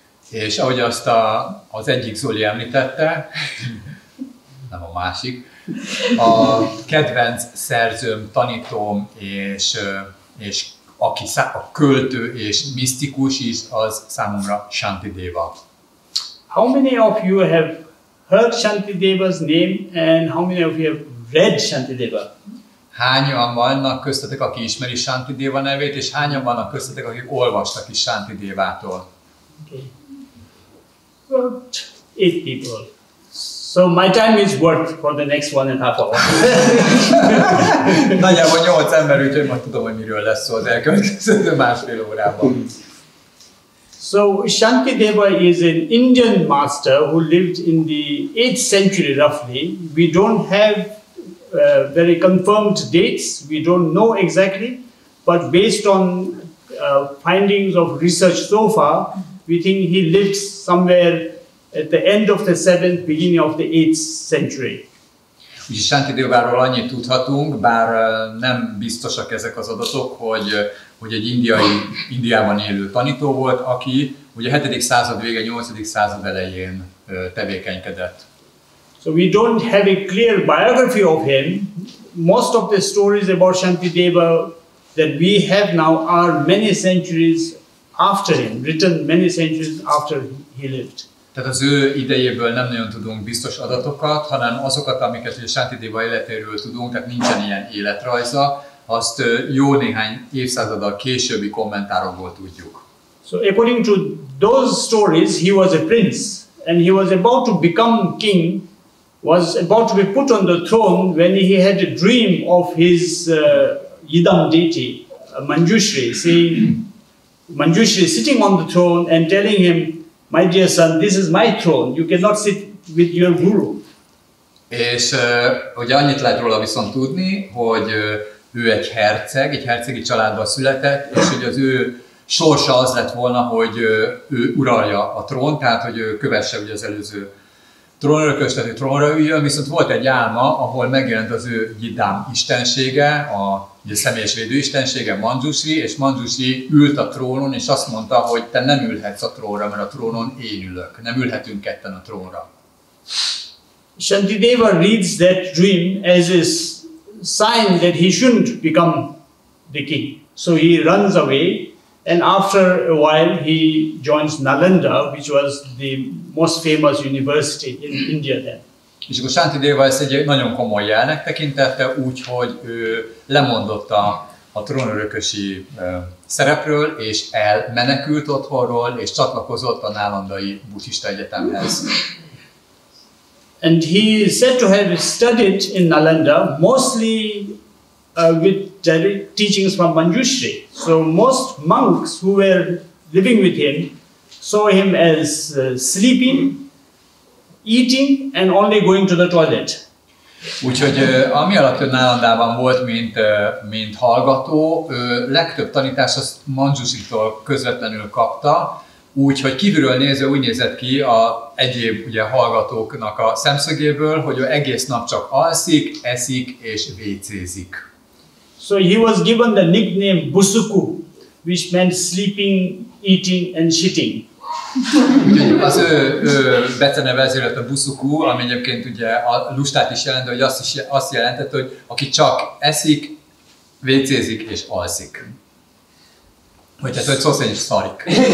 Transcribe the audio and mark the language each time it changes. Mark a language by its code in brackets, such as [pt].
[hu] És ahogy azt az egyik Zoli említette, nem a másik, a kedvenc szerzőm, tanítóm és aki a költő és misztikus is, az számomra Santidéva. [en] How many of you have heard Santidéva's name and how many of you have read Santidéva? [hu] Hányan vannak köztetek, aki ismeri Santidéva nevét, és hányan vannak köztetek, akik olvastak is Santidévától? [en] Okay. About 8 people. So my time is worth for the next 1.5 hours. [hu] Nagyjából 8 ember, úgyhogy majd tudom, hogy miről lesz szó az elkövetkező másfél órában. [en] So Santidéva is an Indian master who lived in the 8th century roughly. We don't have very confirmed dates. We don't know exactly, but based on findings of research so far, we think he lived somewhere at the end of the 7th, beginning of the 8th century. [hu] Úgyhogy Santidéváról annyit tudhatunk, bár nem biztosak ezek az adatok, hogy egy Indiában élő tanító volt, aki ugye a 7. század vége, 8. század elején tevékenykedett. [en] So we don't have a clear biography of him. Most of the stories about Santidéva that we have now are many centuries after him, written many centuries after he lived. [hu] Tehát az ő idejéből nem nagyon tudunk biztos adatokat, hanem azokat, amiket Santidéva életéről tudunk, tehát nincsen ilyen életrajza, azt jó néhány évszázaddal későbbi kommentárokból tudjuk. [en] So according to those stories, he was a prince and he was about to become king, was about to be put on the throne when he had a dream of his Yidam deity, Manjushri, saying, Manjushri sitting on the throne and telling him, my dear son, this is my throne, you cannot sit with your guru. [hu] És ugye annyit lehet róla viszont tudni, hogy ő egy hercegi családban született, és hogy az ő sorsa az lett volna, hogy ő uralja a trónt, tehát hogy ő kövesse ugye az előző trónörökös, tehát trónra üljön, viszont volt egy álma, ahol megjelent az ő Gidám istensége, a személyes védőistensége, Manjushri, és Manjushri ült a trónon, és azt mondta, hogy te nem ülhetsz a trónra, mert a trónon én ülök. Nem ülhetünk ketten a trónra. [en] Santidéva reads that dream as a sign that he shouldn't become the king. So he runs away, and after a while he joins Nalanda, which was the most famous university in India then. [hu] És akkor Santidéva ezt egy nagyon komoly jelnek tekintette, úgyhogy ő lemondott a trónörökösi szerepről, és elmenekült otthonról, és csatlakozott a nálandai buddhista egyetemhez. [en] And he is said to have studied in Nalanda mostly with direct teachings from Manjushri. So most monks who were living with him saw him as sleeping, eating and only going to the toilet. [hu] Úgyhogy ami alatt ő Nálandában volt, mint hallgató, legtöbb tanítást azt Manjushritól közvetlenül kapta, úgyhogy kívülről nézve úgy nézett ki a egyéb ugye, hallgatóknak a szemszögéből, hogy ő egész nap csak alszik, eszik és vécézik. [en] So he was given the nickname Busuku, which meant sleeping, eating and shitting. [hu] Úgyhogy az ő beceneve ezért lett a Busuku, ami egyébként ugye a lustát is jelenti, hogy azt jelentett, hogy aki csak eszik, vécézik és alszik. Vagy tehát, hogy szó szerint is szarik.